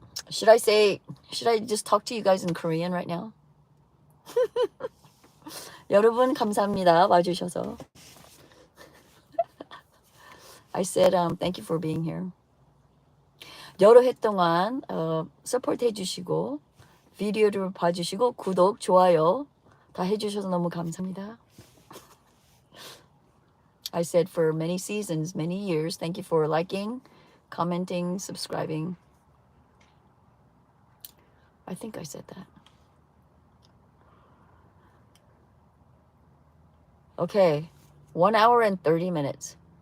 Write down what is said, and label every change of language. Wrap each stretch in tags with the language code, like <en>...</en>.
<en>Should I just talk to you guys in Korean right now?</en> <ko>여러분 감사합니다. 와주셔서.</ko> <en>I said thank you for being here.</en> <ko>여러 해 동안 서포트 해주시고 비디오를 봐주시고 구독, 좋아요 다 해주셔서 너무 감사합니다.</ko> <en>I said for many seasons, many years, thank you for liking, commenting, subscribing. I think I said that. Okay, 1 hour and 30 minutes.</en>